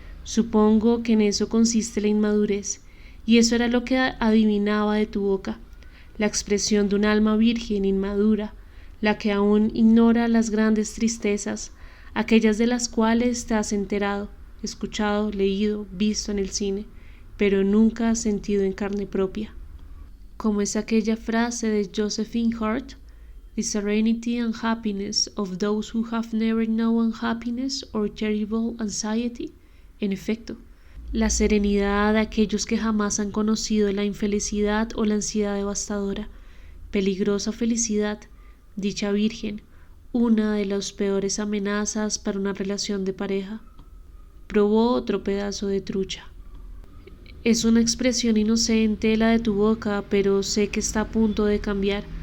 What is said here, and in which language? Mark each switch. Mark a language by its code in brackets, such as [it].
[es] Supongo que en eso consiste la inmadurez, y eso era lo que adivinaba de tu boca, la expresión de un alma virgen inmadura, la que aún ignora las grandes tristezas, aquellas de las cuales te has enterado, escuchado, leído, visto en el cine, pero nunca has sentido en carne propia. Como es aquella frase de Josephine Hart, [en] "The serenity and happiness of those who have never known happiness or terrible anxiety". [es] En efecto, la serenidad de aquellos que jamás han conocido la infelicidad o la ansiedad devastadora, peligrosa felicidad, dicha virgen, una de las peores amenazas para una relación de pareja. Probó otro pedazo de trucha. Es una expresión inocente la de tu boca, pero sé que está a punto de cambiar.